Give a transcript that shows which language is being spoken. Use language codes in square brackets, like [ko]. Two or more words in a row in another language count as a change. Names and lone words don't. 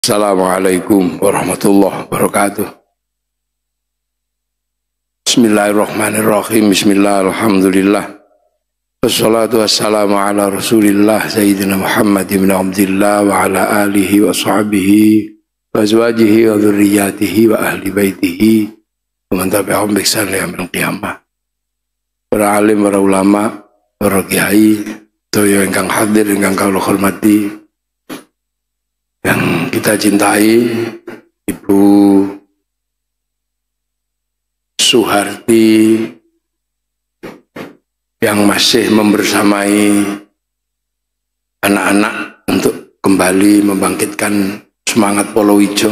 [ar] السلام عليكم ورحمة الله وبركاته. بسم الله الرحمن الرحيم. بسم الله الرحمن الرحيم. والصلاة والسلام على رسول الله سيدنا محمد بن عبد الله وعلى آله وصحبه وأزواجه وذريته وأهل بيته ومن تبعهم بإحسان إلى يوم القيامة. [jv] Para alim, para ulama, para kiai, sedaya ingkang hadir ingkang kula hormati, [id] yang kita cintai, Ibu Suharti yang masih membersamai anak-anak untuk kembali membangkitkan semangat Polowijo.